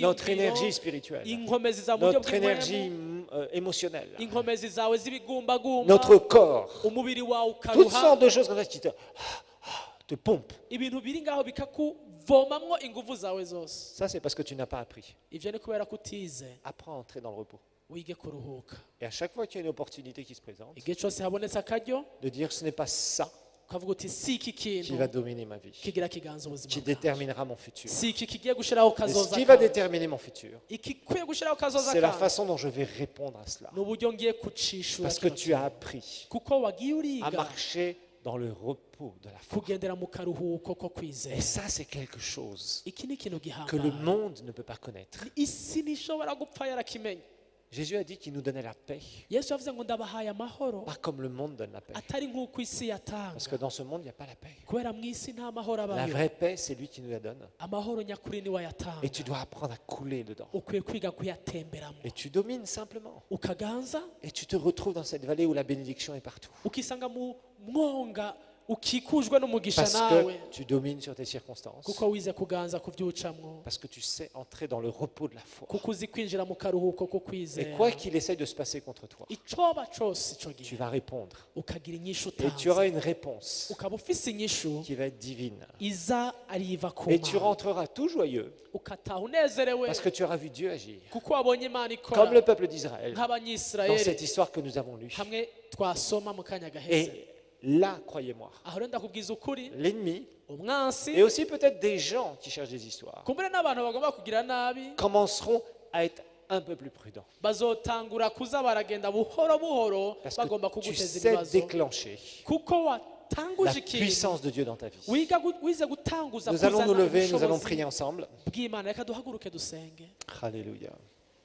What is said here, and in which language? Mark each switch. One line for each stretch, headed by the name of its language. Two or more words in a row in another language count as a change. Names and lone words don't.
French: notre énergie
Rundi: ivyiyumviro,
French: spirituelle,
Rundi: inkomezi za mu buryo
French: notre énergie
Rundi: bw'impwemu,
French: émotionnelle,
Rundi: inkomezi zawe z'ibigumbagumba,
French: notre corps.
Rundi: umubiri wawe
French: Toutes
Rundi: ukaruha,
French: sortes de choses comme ça qui te pompent.
Rundi: ibintu biri ngaho bikakuvomamwo inguvu zawe zose.
French: Ça, c'est parce que tu n'as pas appris.
Rundi: Ivyo ni kubera ko utize,
French: Apprends à entrer dans le repos.
Rundi: wige kuruhuka.
French: Et à chaque fois qu'il y a une opportunité qui se présente,
Rundi: igihe cyose habonetse akaryo
French: de dire ce n'est pas ça
Rundi: ukavuga uti si iki
French: qui
Rundi: kintu
French: va dominer ma vie,
Rundi: kigira kiganza ubuzima
French: qui
Rundi: bwawe,
French: déterminera mon futur.
Rundi: si iki kigiye gushiraho
French: Et ce
Rundi: kazoza
French: qui va
Rundi: kawe,
French: déterminer mon futur,
Rundi: ikikwiye gushiraho kazoza
French: c'est la
Rundi: kawe
French: façon dont je vais répondre à cela.
Rundi: ni uburyo ngiye kucishura
French: Parce que
Rundi: kino
French: tu as
Rundi: kintu.
French: appris
Rundi: kuko wagiye
French: à
Rundi: uriga
French: marcher dans le repos de la foi.
Rundi: kugendera mu karuhuko ko kwizera.
French: Et ça, c'est quelque chose
Rundi: iki ni ikintu
French: que le
Rundi: gihambaye
French: monde ne peut pas connaître.
Rundi: isi ntishobora gupfa yarakimenya.
French: Jésus a dit qu'il nous donnait la paix,
Rundi: yesu yavuze ngo ndabahaye amahoro
French: pas comme le monde donne la paix.
Rundi: atari nk'uko isi yatanga,
French: Parce que dans ce monde, il n'y a pas la paix.
Rundi: kubera mu isi nta mahoro
French: La
Rundi: abayo.
French: vraie paix, c'est lui qui nous la donne.
Rundi: amahoro nyakuri ni wayatanga,
French: Et tu dois apprendre à couler dedans.
Rundi: ukwiye kwiga kuyatemberamo,
French: Et tu domines simplement.
Rundi: ukaganza
French: Et tu te retrouves dans cette vallée où la bénédiction est partout.
Rundi: ukisanga mu mwonga ukikujwe n'umugisha
French: Parce
Rundi: nawe,
French: que tu domines sur tes circonstances.
Rundi: kuko wize kuganza ku byucamwo,
French: Parce que tu sais entrer dans le repos de la foi.
Rundi: kuko uzi kwinjira mu karuhuko ko
French: Et
Rundi: kwizera.
French: quoi qu'il essaye de se passer contre toi,
Rundi: icoba cose ico
French: tu
Rundi: gihe
French: vas répondre.
Rundi: ukagira inyishu
French: Et tu auras
Rundi: utanze,
French: une réponse
Rundi: ukaba ufise inyishu
French: qui va être divine.
Rundi: iza ariva ku
French: Et tu
Rundi: Mana,
French: rentreras tout joyeux
Rundi: ukataha unezerewe
French: parce que tu auras vu Dieu agir.
Rundi: kuko wabonye Imana
French: Comme le
Rundi: ikora
French: peuple d'Israël dans
Rundi: nk'abanyisirayeli
French: cette histoire que nous avons lue.
Rundi: hamwe twasoma mu kanya gaheze.
French: Et là, croyez-moi,
Rundi: aho rero ndakubwiza ukuri,
French: l'ennemi
Rundi: umwansi
French: et aussi peut-être des gens qui cherchent des histoires
Rundi: kumbure n'abantu bagomba kugira nabi
French: commenceront à être un peu plus prudents.
Rundi: bazotangura kuza baragenda buhoro buhoro
French: Parce
Rundi: bagomba
French: que tu
Rundi: kuguteza
French: sais
Rundi: ibibazo,
French: déclencher
Rundi: kuko
French: la
Rundi: watanguje ikintu
French: puissance de Dieu dans ta vie.
Rundi: wize gutanguza
French: Nous allons nous
Rundi: kuzana
French: lever, nous allons
Rundi: ubushobozi
French: prier ensemble.
Rundi: bw'Imana. Reka duhaguruke dusenge. Alléluia.